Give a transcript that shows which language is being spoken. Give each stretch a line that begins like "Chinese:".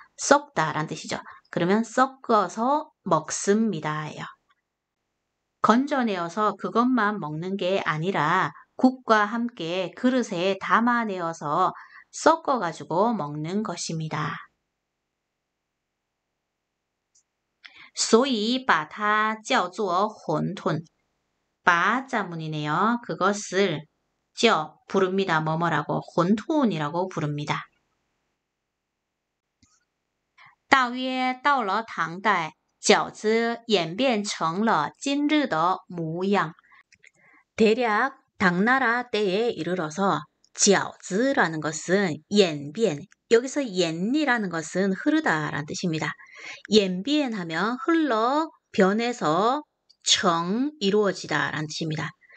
Korean: 섞다라는 뜻이죠. 그러면 섞어서 먹습니다예요. 건져내어서 그것만 먹는 게 아니라 국과 함께 그릇에 담아내어서 섞어가지고 먹는 것입니다.
Chinese: 所以把它叫做馄饨
Korean: 바 자문이네요. 그것을 부릅니다. 뭐뭐라고 혼돈이라고 부릅니다.
Chinese: 大约到了唐代饺子演变成了今日的模样.
Korean: 대략 당나라 때에 이르러서 饺子라는 것은 演变 여기서 演이라는 것은 흐르다라는 뜻입니다. 演变하면 흘러 변해서 정 이루어지다라는 뜻입니다.